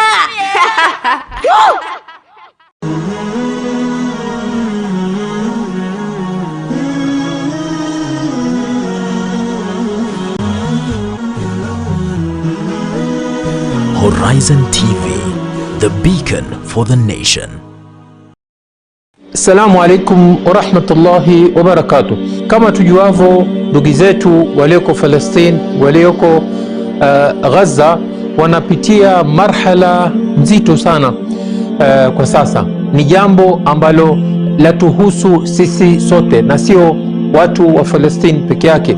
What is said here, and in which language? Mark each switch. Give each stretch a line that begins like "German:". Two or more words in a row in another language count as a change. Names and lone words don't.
English: Horizon TV, the beacon for the nation.
Arabic: السلام عليكم ورحمة الله وبركاته.
Swahili: Kama tujuavyo, ndugu zetu walioko Palestine, walioko Gaza wanapitia marhala nzito sana kwa sasa. Ni jambo ambalo latuhusu sisi sote na sio watu wa Palestine peke yake.